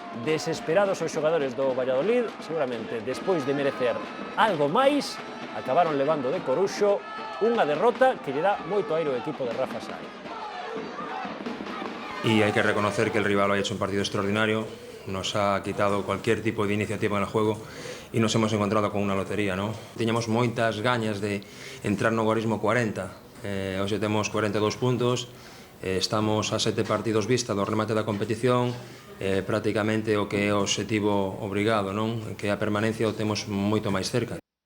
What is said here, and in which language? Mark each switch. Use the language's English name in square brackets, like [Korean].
[Galician] Desesperados os xogadores do Valladolid, seguramente despois de merecer algo máis, acabaron levando de Coruxo unha derrota que lle dá moito aire ao equipo de Rafa Sai. [Spanish] Y hay que reconocer que el rival ha hecho un partido extraordinario, nos ha quitado cualquier tipo de iniciativa en el juego y nos hemos encontrado con una lotería, ¿no? [Galician] Teníamos moitas gañas de entrar no gorismo 40, hoxe temos 42 puntos, estamos a 7 partidos vista do remate da competición, prácticamente o que é o obxectivo obrigado, non? Que a permanencia o temos moito máis cerca.